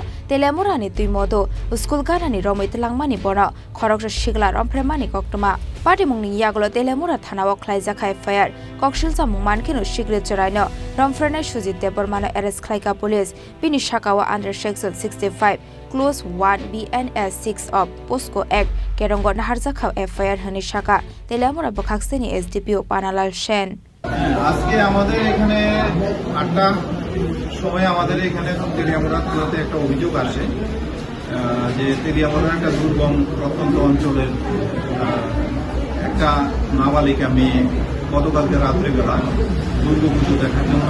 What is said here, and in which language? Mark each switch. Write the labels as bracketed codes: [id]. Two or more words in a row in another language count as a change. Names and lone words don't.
[trp] Telamurani tuimodo School ganani romoi telangmani bora Khoroksa Sikla Rompheremani koktuma Party Mungni Yagolo Telamura Thanao Khoroksa FIR Kokshilsa Mungmankino SikliChwrai no Rompherenai Suji Debermano arrest Khlaika Police bini Shakawa [en] under Section 65 Clause 1 [trp] BNS 6 of POSCO Act Kerongo Naharjakha FIR hani Shaka Telamura Bokhakseni SDPO Panalal Shen [bn] আজকে আমাদের এখানে ৮টা সময় আমাদের এখানে তেলিয়ামুড়া থানাতে একটা অভিযোগ আসে যে তেলিয়ামুড়ার একটা দুর্গম প্রত্যন্ত অঞ্চলের একটা নাবালিকা মেয়ে গতকালকে রাত্রেবেলা দুর্গাপুজো দেখার জন্য